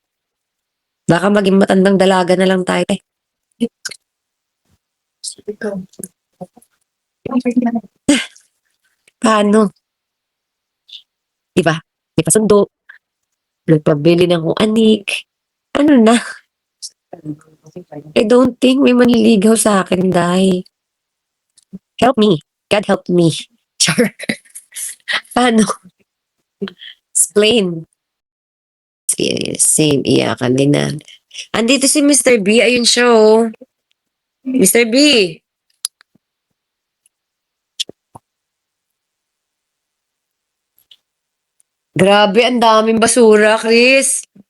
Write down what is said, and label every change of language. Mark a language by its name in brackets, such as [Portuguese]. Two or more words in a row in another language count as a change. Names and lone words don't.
[Filipino] Baka maging matandang dalaga na lang tayo, te. Paano? Diba? May pasundo. Nagpabili ng kung anik. Ano na? [English] I don't think [Filipino] may manliligaw sa akin, Day. [English] Help me. God help me. [Filipino] Char. Paano? Explain. Same. Iyakan din na. Andito si Mr. B. Ayun siya, oh. Mr. B. Grabe, ang daming basura, Chris.